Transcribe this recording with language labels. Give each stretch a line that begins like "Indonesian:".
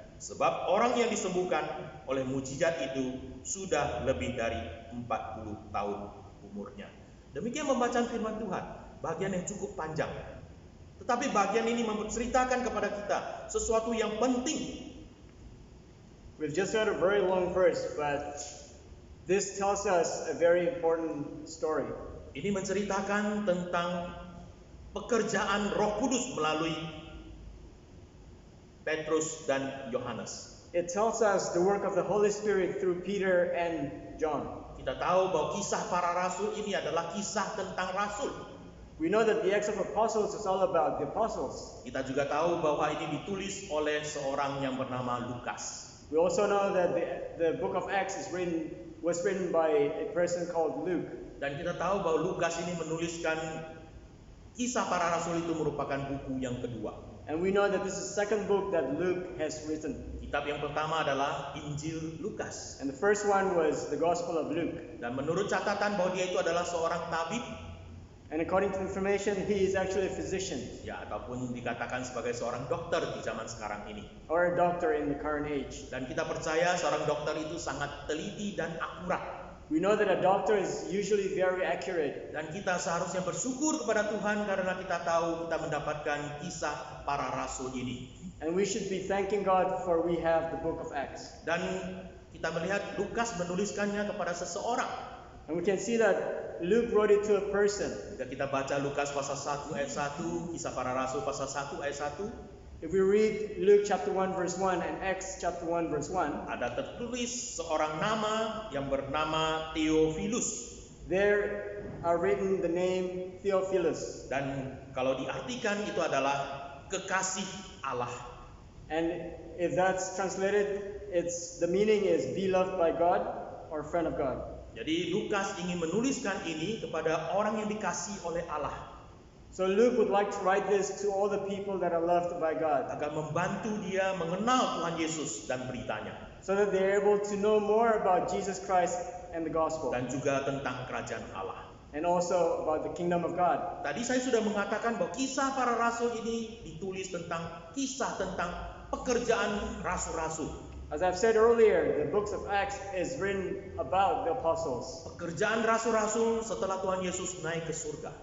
Indonesian: Sebab orang yang disembuhkan oleh mujizat itu sudah lebih dari 40 tahun umurnya. Demikian pembacaan firman Tuhan, bagian yang cukup panjang. Tetapi bagian ini menceritakan kepada kita sesuatu yang penting.
English: We've just read a very long verse, but this tells us a very important story.
Indonesian: Ini menceritakan tentang pekerjaan Roh Kudus melalui Petrus dan Yohanes.
English: It tells us the work of the Holy Spirit through Peter and John.
Indonesian: Kita tahu bahwa kisah para rasul ini adalah kisah tentang rasul.
English: We know that the Acts of Apostles is all about the apostles.
Indonesian: Kita juga tahu bahwa ini ditulis oleh seorang yang bernama Lukas.
English: We also know that the book of Acts was written by a person called Luke.
Indonesian: Dan kita tahu bahwa Lukas ini menuliskan kisah para rasul itu merupakan buku yang kedua.
English: And we know that this is the second book that Luke has written.
Indonesian: Kitab yang pertama adalah Injil Lukas.
English: And the first one was the Gospel of Luke.
Indonesian: Dan menurut catatan bahwa dia itu adalah seorang tabib,
English: And according to information, he is actually a physician
Indonesian: ya, ataupun dikatakan sebagai seorang dokter di zaman sekarang ini.
English: or a doctor in the current age.
Indonesian: Dan kita percaya seorang dokter itu sangat teliti dan akurat.
English: We know that a doctor is usually very accurate.
Indonesian: Dan kita seharusnya bersyukur kepada Tuhan karena kita tahu kita mendapatkan kisah para rasul ini.
English: And we should be thanking God for we have the book of Acts.
Indonesian: Dan kita melihat Lukas menuliskannya kepada seseorang.
English: And we can see that Luke wrote it to a person.
Indonesian: Jika kita baca Lukas pasal 1 ayat 1, kisah para rasul pasal 1 ayat 1,
English: If we read Luke chapter 1 verse 1 and Acts chapter 1 verse 1,
Indonesian: ada tertulis seorang nama yang bernama Theophilus.
English: there are written the name Theophilus.
Indonesian: Dan kalau diartikan itu adalah kekasih Allah.
English: And if that's translated, the meaning is beloved by God or friend of God.
Indonesian: Jadi Lukas ingin menuliskan ini kepada orang yang dikasihi oleh Allah,
English: So Luke would like to write this to all the people that are loved by God,
Indonesian: agar membantu dia mengenal Tuhan Yesus dan beritanya,
English: so that they're able to know more about Jesus Christ and the gospel,
Indonesian: dan juga tentang kerajaan Allah.
English: and also about the kingdom of God.
Indonesian: Tadi saya sudah mengatakan bahwa kisah para rasul ini ditulis tentang kisah tentang pekerjaan rasul-rasul.
English: As I've said earlier, the books of Acts is written about the apostles.
Indonesian: Pekerjaan rasul-rasul setelah Tuhan Yesus naik ke surga.